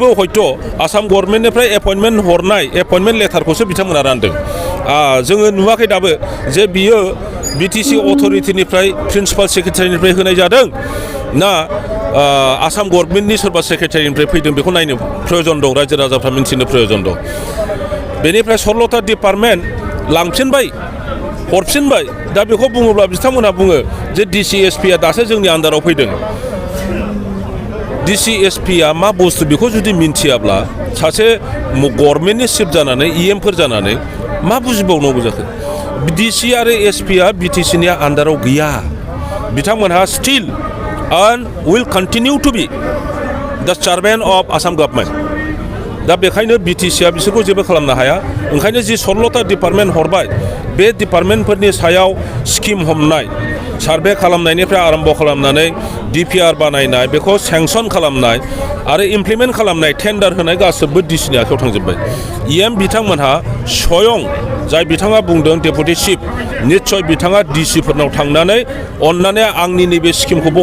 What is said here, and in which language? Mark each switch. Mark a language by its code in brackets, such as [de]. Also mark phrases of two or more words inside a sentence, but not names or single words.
[brx] हयथ' आसाम गभर्नमेन्टनिफ्राय एपइन्टमेन्ट हरनाय एपइन्टमेन्ट लेटारखौसो बिथांमोना रानदों जोङो नुवाखै दाबो जे बियो BTC अथरिटिनिफ्राय [en] principal secretaryनिफ्राय [brx] होनाय जादों ना आसाम गभर्नमेन्टनि सोरबा सेक्रेटारिनिफ्राय फैदों बेखौ नायनो प्रयोजन दं रायजो राजाफ्रा मिन्थिनो प्रयोजन दं बेनिफ्राय 16था डिपार्टमेन्ट लांफिनबाय हरफिनबाय दा बेखौ बुङोब्ला बिथांमोनहा बुङो जे DCSPआ दासो जोंनि आन्दाराव फैदों DCSPआ मा बुस्थु बेखौ जुदि मिन्थियाब्ला सासे गभर्नमेन्टनि चिफ जानानै EMफोर जानानै मा बुजिबावनांगौ जाखो DC आरो SPआ BTCनि आन्दाराव गैया बिथांमोनहा [en] still and will continue to be the chairman of Assam government [brx] दा बेखायनो BTCआ बिसोरखौ जेबो खालामनो हाया ओंखायनो जि 16था डिपार्टमेन्ट हरबाय बे डिपार्टमेन्टफोरनि सायाव स्किम हमनाय सार्भे खालामनायनिफ्राय आरम्भ खालामनानै DPR बानायनाय बेखौ सेंसन खालामनाय आरो इमप्लिमेन्ट खालामनाय टेन्डार होनाय गासैबो DCनि आखायाव थांजोब्बाय EM बिथांमोनहा स्वयं जाय बिथाङा बुंदों [en] deputy chief [brx] निस्सय बिथाङा DCफोरनाव थांनानै अननानै आंनि नैबे स्किमखौबो